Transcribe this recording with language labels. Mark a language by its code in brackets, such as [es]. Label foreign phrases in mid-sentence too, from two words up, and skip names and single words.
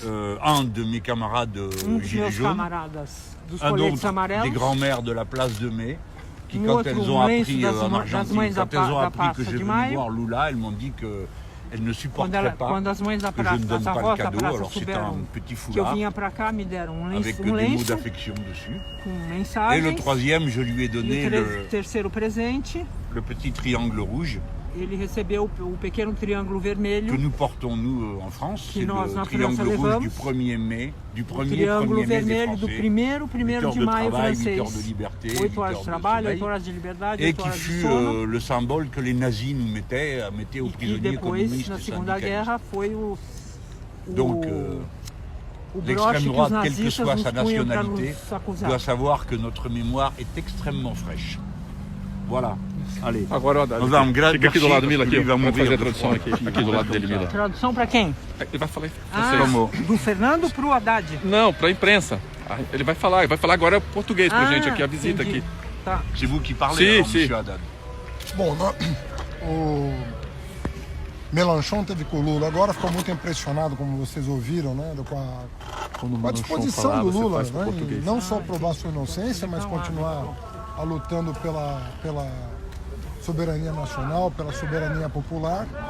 [fr] Un de mes camarades [pt] Um dos [fr] Gilets [pt] meus [fr] jaunes, [pt] camaradas dos [fr] un [pt] coletes [fr] autre des [pt] amarelos, [fr] grands-mères de la place de Mai, qui [pt] Um [fr] quand [pt] outro, [fr] elles ont [pt] lenço [fr] appris [pt] das [fr] en [pt] mães [fr] Argentine, [pt] da [fr] quand elles ont [pt] da [fr] appris que [pt] Praça [fr] je [pt] de [fr] venais [pt] Maio, [fr] voir Lula, elles m'ont dit qu'elles ne [pt] quando, [fr] supporteraient pas [pt] quando as mães da [fr] que je [pt] praça, [fr] ne donne [pt] das [fr] pas le [pt] avós da [fr] cadeau. [pt] praça [fr] Alors c'est [pt] souberam [fr] un petit [pt] que eu [fr] foulard [pt] vinha pra cá, me deram [fr] avec que [pt] um [fr] des mots [pt] lenço [fr] d'affection dessus. [pt] com [fr] Et [pt] mensagens. [fr] le troisième, je lui ai [pt] E [fr] donné [pt] o terceiro presente, [fr] le petit triangle rouge [pt] ele recebeu o pequeno triângulo vermelho. [fr] Que nous portons, nous, en France. C'est [pt] nós, na [fr] le triangle [pt] França, [fr] rouge [pt] levamos. [fr] du 1er mai, du [pt] O [fr] 1er [pt] triângulo [fr] mai des [pt] vermelho do [fr] Français. [pt] 1º de maio [fr] travail, 8 [pt] francês. [fr] heures de liberté, [pt] 8 horas de [fr] 8 [pt] trabalho, [fr] heures [pt] 8 horas de liberdade, [fr] et [pt] 8 [fr] qui [pt] horas de [fr] fut [pt] sono. [fr] le symbole que les nazis nous mettaient aux [pt] E que [fr] prisonniers [pt] depois, [fr] communistes [pt] na [fr] et [pt] Segunda [fr] syndicalistes. [pt] Guerra, foi o [fr] Donc, [pt] o [fr] l'extrême [pt] broche que os [fr] droite, quelle que [pt] nazistas [fr] soit [pt] nos [fr] sa [pt] punham para [fr] nationalité, [pt] nos acusar. [fr] doit savoir que notre mémoire est extrêmement fraîche. Voilà. Allez. [pt] Agora, Haddad, Nós vamos fica aqui do lado, Mila, porque aqui. ele vai Vamos fazer morrer a de tradução fome. aqui do lado dele, Mila. Tradução para quem? Ele vai falar em Ah, francês. do Fernando pro Haddad. Não, pra imprensa. Ele vai falar agora português pra gente aqui, a visita entendi. aqui. Tá. [fr] C'est vous qui parlez, Si, alors, si. monsieur Haddad. [pt] Bom, o Mélenchon teve com o Lula. Agora ficou muito impressionado, como vocês ouviram, né, com a disposição do Lula, né, em não só provar sua inocência, mas continuar lutando pela soberania nacional, pela soberania popular.